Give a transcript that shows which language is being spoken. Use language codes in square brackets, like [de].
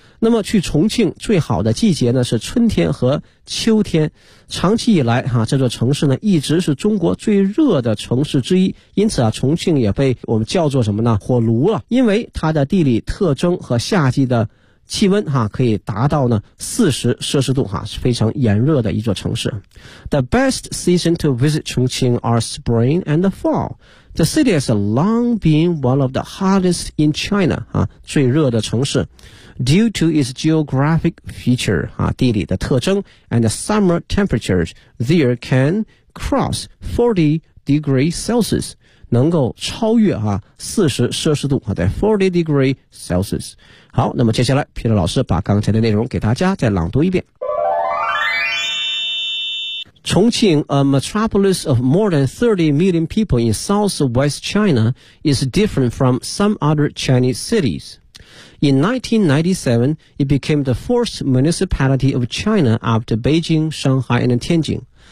[zh] 那么去重庆最好的季节呢是春天和秋天，长期以来啊，这座城市呢一直是中国最热的城市之一，因此啊，重庆也被我们叫做什么呢？火炉了，因为它的地理特征和夏季的气温哈、啊、可以达到呢40摄氏度哈、啊，是非常炎热的一座城市。 [en] The best season to visit Chongqing are spring and the fall. The city has long been one of the hottest in China [zh] 啊，最热的城市。 [en] Due to its geographic feature [zh] 啊，地理的特征 [en] ，and the summer temperatures there can cross 40 degrees Celsius， [zh] 能够超越啊40摄氏度啊，在 [en] 40 degrees Celsius。 [zh] 好，那么接下来 ，Peter 老师把刚才的内容给大家再朗读一遍。 [en] Chongqing, a metropolis of more than 30 million people in southwest China, is different from some other Chinese cities. In 1997, it became the fourth municipality of China after Beijing, Shanghai, and Tianjin.